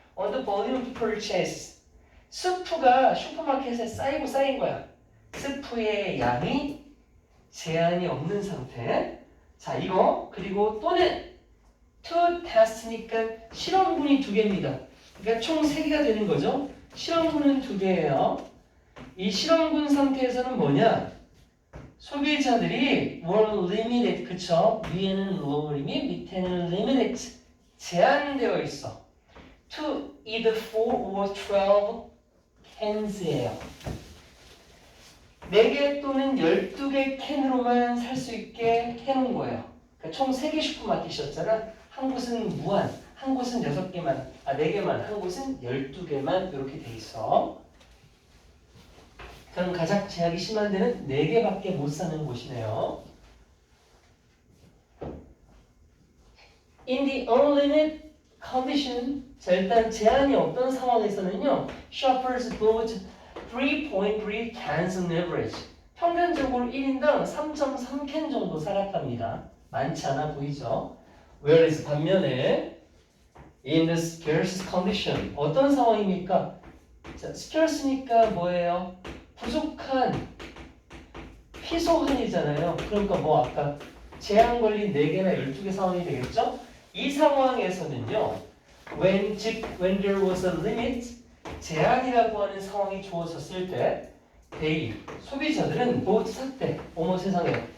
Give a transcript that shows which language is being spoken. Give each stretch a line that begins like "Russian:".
English: on the volume of purchase.
Korean: 스프가 슈퍼마켓에 쌓인 거야. 스프의 양이 제한이 없는 상태. 자, 이거 그리고 또는 to test니까 실험군이 2개입니다. 그러니까 총 3개가 되는 거죠. 실험군은 2개예요. 이 실험군 상태에서는 뭐냐? 소비자들이
English: were limited,
Korean: 그쵸? 위에는
English: low limit,
Korean: 밑에는 limited, 제한되어 있어.
English: to either 4 or 12 cans예요.
Korean: 4개 또는 12개 캔으로만 살 수 있게 해놓은 거예요. 그러니까 총 3개 슈퍼마켓이었잖아. 한 곳은 무한, 한 곳은 6개만, 4개만, 한 곳은 12개만 이렇게 돼 있어. 그럼 가장 제약이 심한 데는 4개밖에 못 사는 곳이네요.
English: In the unlimited condition,
Korean: 자, 일단 제한이 없던 상황에서는요,
English: shoppers bought 3.3 cans on average.
Korean: 평균적으로 1인당 3.3캔 정도 살았답니다. 많지 않아 보이죠?
English: Whereas
Korean: 반면에
English: in the scarce condition,
Korean: 어떤 상황입니까? 자, scarce니까 뭐예요? 부족한, 희소한이잖아요. 그러니까 뭐 아까 제한 걸린 4개나 12개 상황이 되겠죠? 이 상황에서는요,
English: when there was a limit,
Korean: 제한이라고 하는 상황이 주어졌을 때, they, 소비자들은 both 샀대. 어머 세상에.